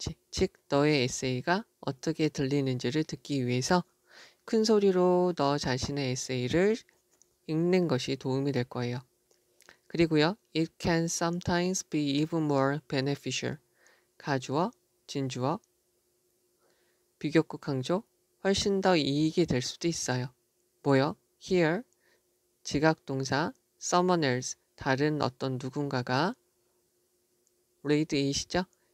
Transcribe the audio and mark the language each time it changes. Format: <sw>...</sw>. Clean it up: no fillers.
<ko>즉 너의 에세이가 어떻게 들리는지를 듣기 위해서 큰 소리로 너 자신의 에세이를 읽는 것이 도움이 될 거예요. 그리고요.</ko> <en>It can sometimes be even more beneficial.</en> <ko>가주어, 진주어, 비교급 강조, 훨씬 더 이익이 될 수도 있어요. 뭐요?</ko> <en>Here,</en> <ko>지각동사,</ko> <en>someone else,</en> <ko>다른 어떤 누군가가</ko> <en>read it이죠.</en>